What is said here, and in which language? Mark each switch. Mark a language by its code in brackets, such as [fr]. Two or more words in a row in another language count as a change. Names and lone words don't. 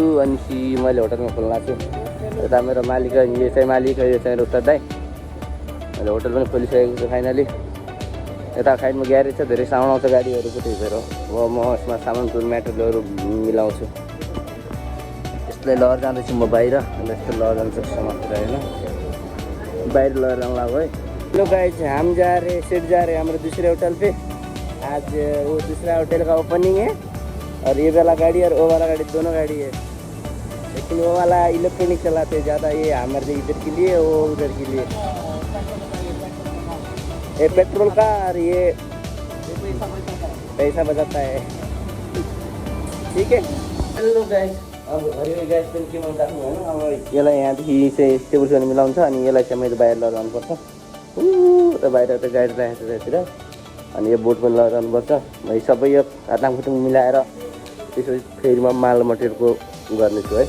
[ne] अनि मैले होटलमा खोल्न छु। यता मेरो मालिक, यो चाहिँ मालिक, यो चाहिँ उत्तर दाइ। मैले होटल पनि खोलिसकेको छु फाइनली। यता साइडमा ग्यारेज छ, धेरै साउन्ड आउँछ गाडीहरूको टिपेर। अब म यसमा सामानहरू म्याटेरियलहरू मिलाउँछु। यसलाई लगेर जाँदैछु म बाहिर। अन्त यस्तो लगेर जान्छ समातेर होइन, बाहर लगेर जाऊँ है। [en] hello guys [hi] हम जा रहे शिफ्ट जा रहे हमारे दूसरे होटल पे। आज वो दूसरा होटल का ओपनिंग है और ये वाला गाड़ी और वो वाला गाड़ी दोनों गाड़ी है। लेकिन वो वाला इलेक्ट्रॉनिक चलाते हैं ज़्यादा, ये हमारे इधर के लिए वो उधर के लिए। ये पेट्रोल का और ये पैसा बचाता है। ठीक है। [en] hello guys [ne] अब घरि ग्यास पनि के मन राख्नु होइन। अब यसलाई यहाँदेखि चाहिँ टेबलसँग मिलाउँछ अनि यसलाई चाहिँ मैले बाहिर लगेर जानुपर्छ। त बाहिर त गाडी राखेको छ यतातिर। अनि यो बोट पनि लगेर जानुपर्छ। मैले सबै यो हातखुट्टु मिलाएर त्यसपछि फेरि म माल मटेरियलको गर्नेछु है।